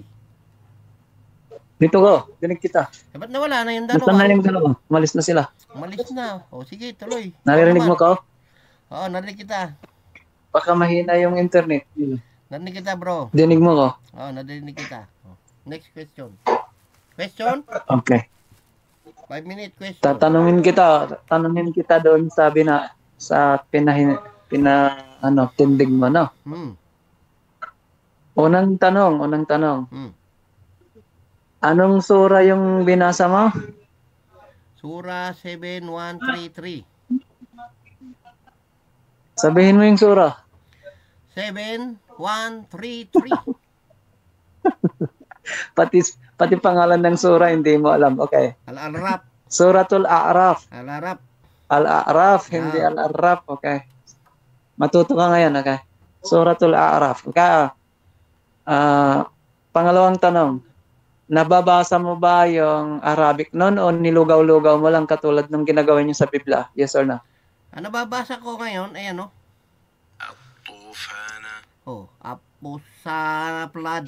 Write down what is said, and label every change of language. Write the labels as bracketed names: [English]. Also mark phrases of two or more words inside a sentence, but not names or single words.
[Filipino] Dito ko, dinig kita. Ba't nawala na yung Nasaan na dalawa? yung dalawa? Umalis na sila. Umalis na. O sige, tuloy. Naririnig mo ko? Oo, narinig kita. Baka mahina yung internet. Narinig kita, bro. Dinig mo ko? Oo, narinig kita. [English] Next question. Question? [Filipino] Okay. [English] 5-minute question. [Filipino] Tanungin kita doon sabi na sa tindig mo, no? Unang tanong. Anong sura yung binasa mo? Sura 7:133. Sabihin mo yung sura. 7:133. Pati pangalan ng sura hindi mo alam. Okay. Al-Araf. Suratul A'raf. Al-Araf. Al-A'raf, hindi Al-Araf. Okay. Matuto ka ngayon, okay? Suratul A'raf. Okay. Pangalawang tanong. Nababasa mo ba yung Arabic noon o nilugaw-lugaw mo lang katulad ng ginagawa niyo sa Biblia? [English] Yes or no? [Filipino] Ano babasa ko ngayon? Ayan, no? Apusana flood.